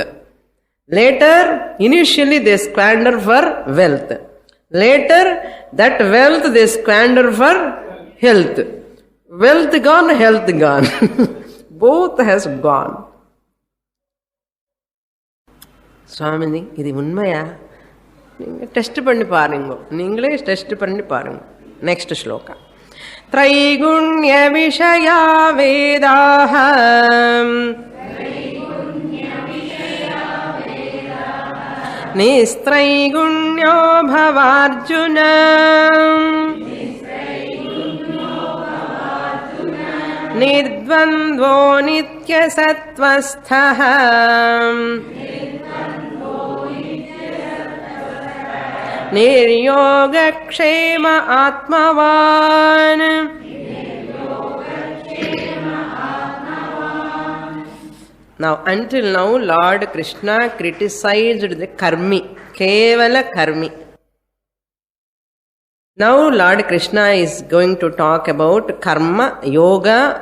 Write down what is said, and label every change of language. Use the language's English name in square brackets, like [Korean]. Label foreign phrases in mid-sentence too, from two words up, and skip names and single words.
[English] Later, initially they squander for wealth. Later, that wealth they squander for health. Wealth gone, health gone. Both has gone. Swamini, [Tamil] இது உண்மையா? நீங்க டெஸ்ட் பண்ணி பாருங்க, நீங்களே டெஸ்ட் பண்ணி பாருங்க. [English] next sloka. [Sanskrit] त्रैगुण्य विषया वेदाः निस्त्रैगुण्यो भवार्जुन निर्द्वन्द्वो नित्यसत्त्वस्थः निर्योगक्षेम आत्मवान्. [English] Now, until now, Lord Krishna criticized the karmi, [Sanskrit] केवल कर्मी. [English] Now, Lord Krishna is going to talk about karma, yoga.